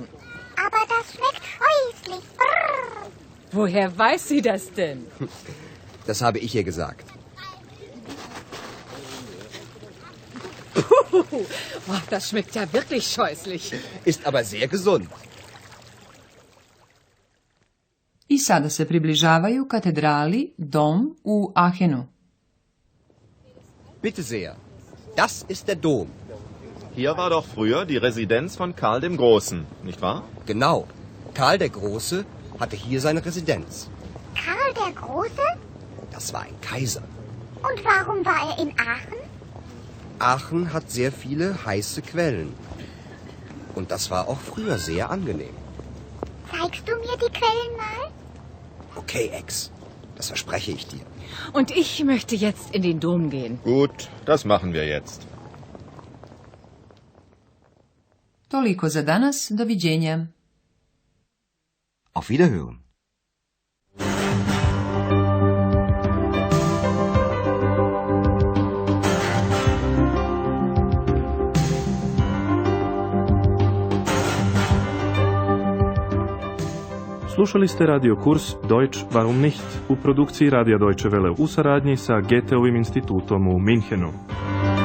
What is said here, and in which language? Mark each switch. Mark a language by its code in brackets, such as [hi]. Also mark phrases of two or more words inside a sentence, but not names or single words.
[de] Aber das schmeckt scheußlich. Brrr. Woher weiß sie das denn? Das habe ich ihr gesagt. Oh, das schmeckt ja wirklich scheußlich. Ist aber sehr gesund. [sr] I sada se približavaju katedrali Dom u Aachenu. [de] Bitte sehr. Das ist der Dom. Hier war doch früher die Residenz von Karl dem Großen, nicht wahr? Genau. Karl der Große hatte hier seine Residenz. Karl der Große? Das war ein Kaiser. Und warum war er in Aachen? Aachen hat sehr viele heiße Quellen. Und das war auch früher sehr angenehm. Zeigst du mir die Quellen mal? Okay, Ex. Das verspreche ich dir. Und ich möchte jetzt in den Dom gehen. Gut, das machen wir jetzt. [sr] Toliko za danas, doviđenja. [de] Auf Wiederhören. [sr] Slušali ste radio kurs Deutsch warum nicht u produkciji Radija Deutsche Welle u saradnji sa Goetheovim institutom u Minhenu.